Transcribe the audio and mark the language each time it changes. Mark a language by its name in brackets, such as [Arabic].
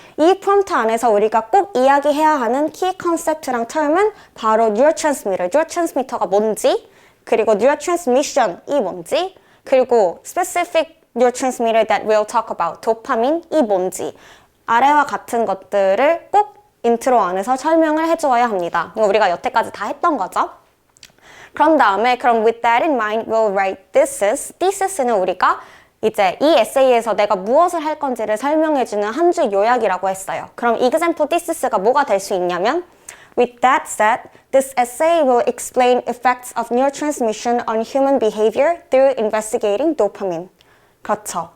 [Korean] 이 프롬프트 안에서 우리가 꼭 이야기해야 하는 key concept랑 term은 바로 neurotransmitter가 뭔지, 그리고 neurotransmission이 뭔지, 그리고 [English] specific neurotransmitter that we'll talk about, [Korean] 도파민이 뭔지, 아래와 같은 것들을 꼭 인트로 안에서 설명을 해주어야 합니다. 이거 우리가 여태까지 다 했던 거죠. 그런 다음에 [English] with that in mind, we'll write thesis. [Korean] thesis는 우리가 이제 이 에세이에서 내가 무엇을 할 건지를 설명해주는 한 줄 요약이라고 했어요. 그럼 example thesis가 뭐가 될 수 있냐면 [English] With that said, this essay will explain effects of neurotransmission on human behavior through investigating dopamine. [Korean] 그렇죠.